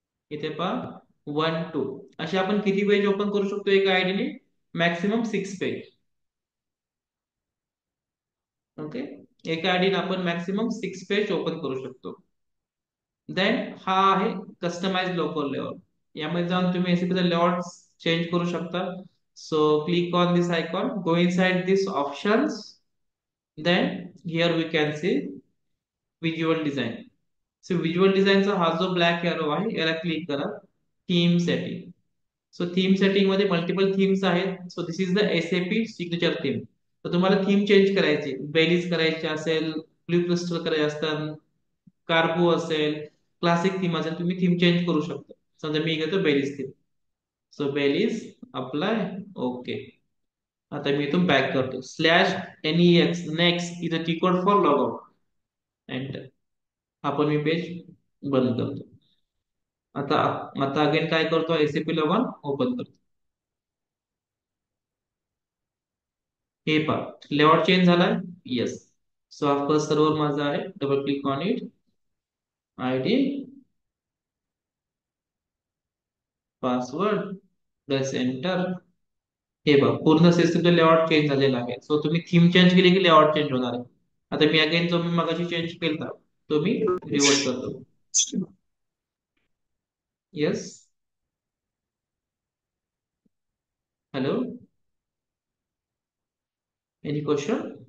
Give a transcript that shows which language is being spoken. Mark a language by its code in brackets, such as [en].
[mr] इथे पहा 1 2 असे आपण किती पेज ओपन करू शकतो एका आयडीने? Maximum 6 page. ओके, एका आयडीने आपण मॅक्सिमम 6 पेज ओपन करू शकतो. देन हा आहे कस्टमाइज लोकल लेआउट. यामध्ये जाऊन तुम्ही एसीपीचा लेआउट चेंज करू शकता. [en] So click on this icon, go inside this options. Then here we can see visual design. [mr] So visual डिझाइनचा हा जो ब्लॅक एरो आहे याला क्लिक करा. Theme setting. So theme setting मध्ये मल्टिपल थीम्स आहेत. [en] So this is the SAP signature theme. [mr] तर तुम्हाला थीम चेंज करायची, बेलीज करायची असेल, ब्लू क्रिस्टल करायचे असतात, कार्बो असेल, क्लासिक थीम असेल, तुम्ही थीम चेंज करू शकता. समजा मी घेतो बेलीज थीम. So बेलीज apply. ओके. आता मी इथून बॅक करतो. [en] /NEX next is a T code for log out. [mr] Enter. आपण मी पेज बंद करतो. आता आता अगेन काय करतो? एसीपी लॉग ओपन करतो. हे पहा लेआउट चेंज झालाय. येस. सो हा फर्स्ट सर्व्हर माझा आहे. [en] Double click on it. ID, password, press enter. [mr] हे बघ पूर्ण सिस्टमचा लेआउट चेंज झालेला आहे. सो तुम्ही थीम चेंज केली की लेआउट चेंज होणार आहे. आता मी अगेन जो मी मगाशी चेंज केला तो मी रिवर्ट करतो. [en] Yes. Hello, any question?